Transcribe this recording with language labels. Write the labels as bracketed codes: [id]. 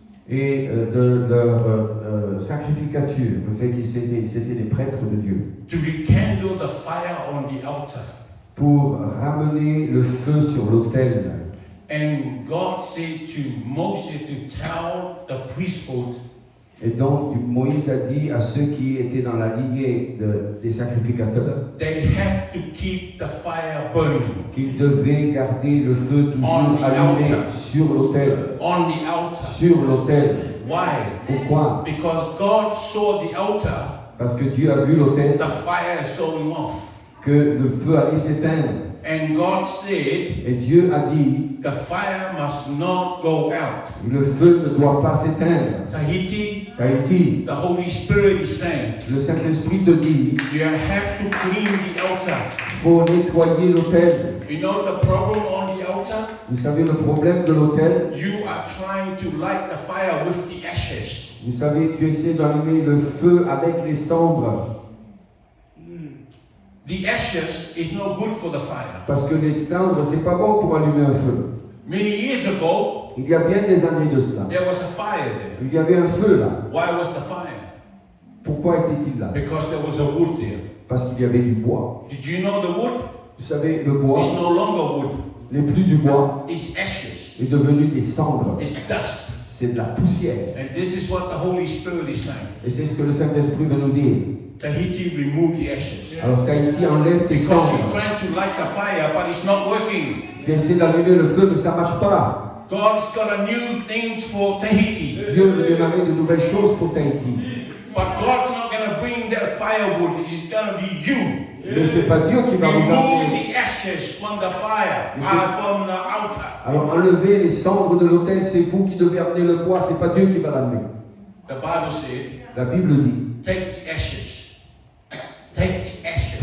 [fr] et de leur sacrificature, le fait qu'ils étaient des prêtres de Dieu, [en] To rekindle the fire on the altar. [fr] pour ramener le feu sur l'autel. [en] And God said to Moses to tell the priesthood, [fr] Et donc Moïse a dit à ceux qui étaient dans la lignée des sacrificateurs [en] they have to keep the fire burning [fr] qu'ils devaient garder le feu toujours [en] On the [fr] allumé [en] altar. [fr] sur l'autel. [en] on the altar. [fr] Sur l'autel. [en] Why? [fr] Pourquoi? [en] Because God saw the altar, [fr] Parce que Dieu a vu l'autel, [en] the fire is going off. [fr] que le feu allait s'éteindre. [en] And God said, [fr] Et Dieu a dit, [en] the fire must not go out. [fr] le feu ne doit pas s'éteindre. [en] Tahiti, [fr] Tahiti, [en] the Holy Spirit is saying, [fr] le Saint-Esprit te dit, [en] you have to clean the altar. [fr] il faut nettoyer l'autel. [en] You know the problem on the altar? [fr] Vous savez le problème de l'autel? [en] You are trying to light the fire with the ashes. [fr] Vous savez, tu essaies d'allumer le feu avec les cendres. [en] The ashes is no good for the fire. [fr] Parce que les cendres, c'est pas bon pour allumer un feu. [en] Many years ago, [fr] Il y a bien des années de cela. [en] there was a fire there. [fr] Il y avait un feu là. [en] Why was the fire? [fr] Pourquoi était-il là? [en] Because there was a wood there. [fr] Parce qu'il y avait du bois. [en] Did you know the wood? [fr] Vous savez, le bois [en] It's no longer wood. [fr] n'est plus du bois, [en] It's ashes. [fr] est devenu des cendres. [en] It's dust. [fr] C'est de la poussière. [en] And this is what the Holy Spirit is saying. [fr] Et c'est ce que le Saint-Esprit veut nous dire. [en] Tahiti, remove the ashes. [fr] Alors Tahiti enlève tes [en] Because you're [fr] cendres. [en] trying to light the fire, but it's not working. [fr] Tu essaies d'allumer le feu, mais ça ne marche pas. [en] God's got a new things for Tahiti. [fr] Dieu veut démarrer de nouvelles choses pour Tahiti. [en] But God's not going to bring that firewood. It's going to be you. [fr] Mais ce n'est pas Dieu qui va vous [en] Remove [fr] amener. [en] the ashes from the fire, [fr] Mais c'est- [en] from the altar. [fr] Alors enlevez les cendres de l'autel, c'est vous qui devez amener le bois, c'est pas Dieu qui va l'amener. [en] The Bible said, [fr] La Bible dit, [en] take the ashes. Take the ashes.